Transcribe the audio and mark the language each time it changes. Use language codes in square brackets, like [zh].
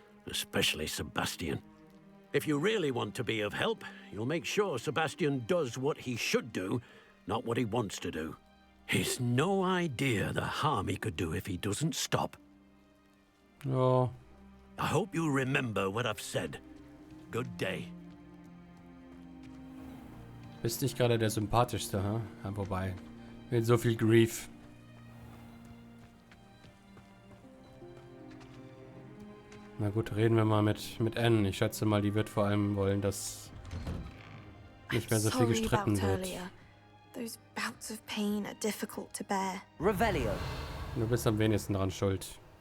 [en] Especially Sebastian. If you really want to be of help, you'll make sure Sebastian does what he should do, not what he wants to do. He's no idea the harm he could do if he doesn't stop. Oh, I hope you remember what I've said. Good day. [de] bist nicht gerade der sympathischste, ha? Ja, wobei, mit so viel Grief. Na gut, reden wir mal mit Anne. Ich schätze mal, die wird vor allem wollen, dass nicht mehr so viel gestritten wird. [en] Those bouts of pain are difficult to bear. Revelio. [de] Du bist am wenigsten daran schuld.